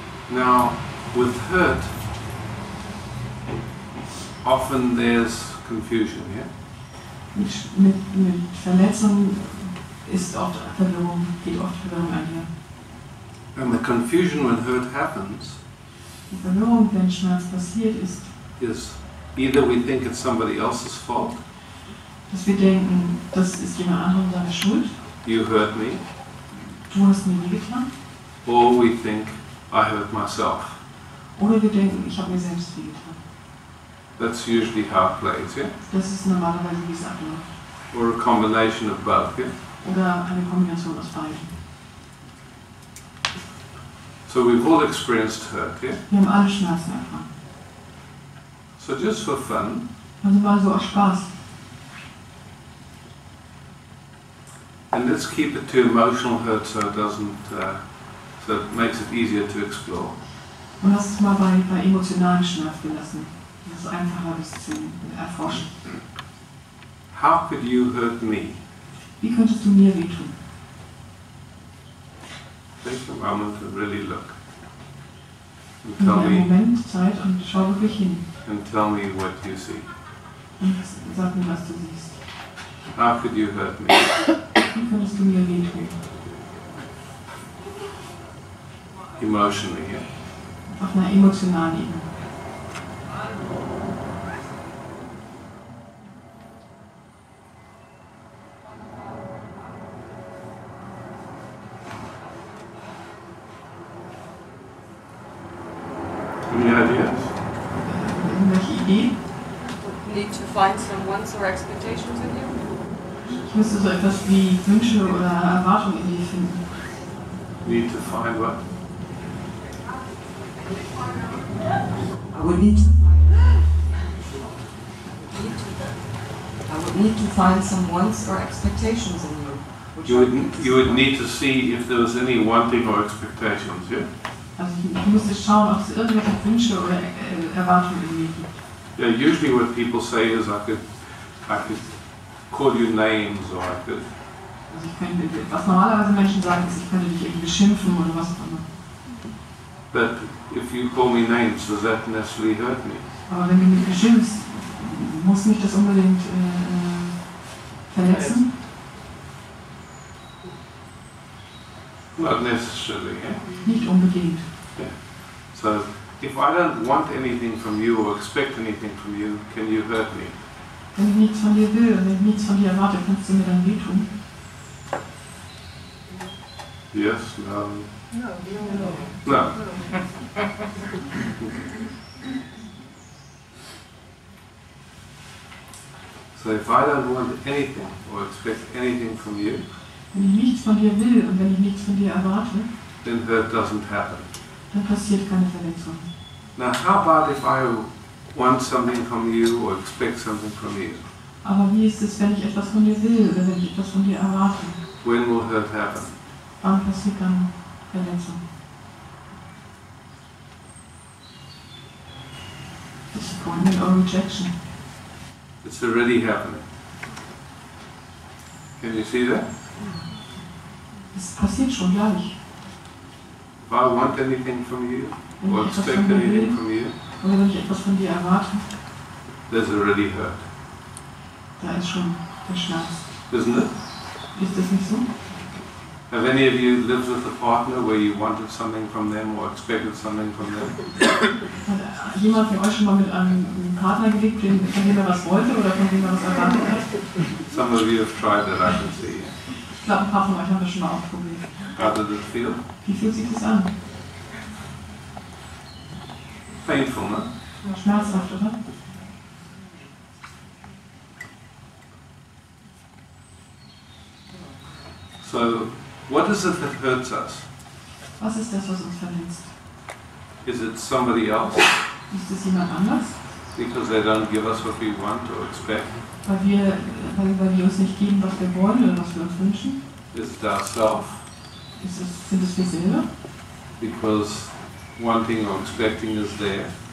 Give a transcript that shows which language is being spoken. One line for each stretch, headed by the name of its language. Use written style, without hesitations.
English: Now, with hurt, often there's confusion, yeah?
German: Mit Verletzungen ist oft Verwirrung, geht oft Verwirrung einher.
English: And the confusion when hurt happens
German: Die Verwirrung, wenn Schmerz passiert, ist,
English: either we think it's somebody else's fault,
German: dass wir denken, das ist jemand anderem seine Schuld,
English: you hurt me,
German: du hast mir wehgetan,
English: or we think I hurt myself.
German: oder wir denken, ich habe mir selbst wehgetan.
English: That's usually how it plays, yeah?
German: Das ist normalerweise, wie es abläuft.
English: Or a combination of both, yeah?
German: Oder eine Kombination aus beiden.
English: So we've all experienced hurt, yeah?
German: Wir haben alle Schmerzen erfahren.
English: So just for fun,
German: Also mal so aus Spaß.
English: and let's keep it to emotional hurt so it doesn't, so it makes it easier to explore.
German: Und hast es mal bei emotionalen Schmerz gelassen. Das ist einfacher, das zu erforschen.
English: How could you hurt me?
German: Wie könntest du mir wehtun?
English: Take a moment and really look. And
German: Nimm
English: tell
German: dir einen
English: me,
German: Moment Zeit und schau wirklich hin.
English: and tell me what you see.
German: Und sag mir, was du siehst.
English: How could you hurt me?
German: Wie könntest du mir wehtun?
English: Emotionally, yeah.
German: Auf einer emotionalen Ebene.
English: Any ideas?
German: Irgendwelche Ideen?
English: Need to find some wants or expectations in you?
German: Ich müsste so etwas wie Wünsche oder Erwartungen in dir finden.
English: Need to find what? I would need to find some wants or expectations in you. You would need to see if there was any wanting or expectations, yeah?
German: Also ich müsste schauen, ob es irgendwelche Wünsche oder Erwartungen in mir gibt.
English: Yeah, usually what people say is I could call you names or I could.
German: Also ich könnte, was normalerweise Menschen sagen, ist, ich könnte dich irgendwie beschimpfen oder was auch immer.
English: But if you call me names, does that necessarily hurt me?
German: Aber wenn du mich beschimpfst, muss mich das unbedingt verletzen?
English: Not necessarily, yeah?
German: Nicht unbedingt.
English: So, if I don't want anything from you or expect anything from you, can you hurt me?
German: Wenn ich nichts von dir will und wenn ich nichts von dir erwarte, kannst du mir dann wehtun?
English: Yes, no. No. So if I don't want anything or expect anything from you,
German: Wenn ich nichts von dir will und wenn ich nichts von dir erwarte,
English: then hurt doesn't happen.
German: dann passiert keine Verletzung.
English: Now how about if I want something from you or expect something from you?
German: Aber wie ist es, wenn ich etwas von dir will oder wenn ich etwas von dir erwarte?
English: When will hurt happen?
German: Wann passiert dann Verletzung?
English: Disappointment or rejection. It's already happening. Can you see that?
German: Es passiert schon gleich.
English: If I want anything from you
German: Wenn
English: or
German: ich etwas
English: expect
German: von dir
English: anything
German: will
English: from you,
German: oder wenn ich etwas von dir erwarte,
English: there's already hurt,
German: da ist schon der Schmerz.
English: isn't it?
German: Ist das nicht so?
English: Have any of you lived with a partner where you wanted something from them or expected something from them?
German: Hat jemand von euch schon mal mit einem Partner gelebt, von dem er was wollte oder von dem er was erwartet hat?
English: Some of you have tried that, I can see.
German: Ich glaube, ein paar von euch haben das schon mal ausprobiert.
English: How did it feel?
German: Wie fühlt sich das an?
English: Painful, no?
German: Ja, schmerzhaft, oder?
English: So, what is it that hurts us?
German: Was ist das, was uns verletzt?
English: Is it somebody else
German: Ist es jemand anders?
English: because they don't give us what we want or expect?
German: Weil wir uns nicht geben, was wir wollen oder was wir uns wünschen?
English: Is it ourselves
German: Sind es wir selber?
English: because wanting or expecting is there?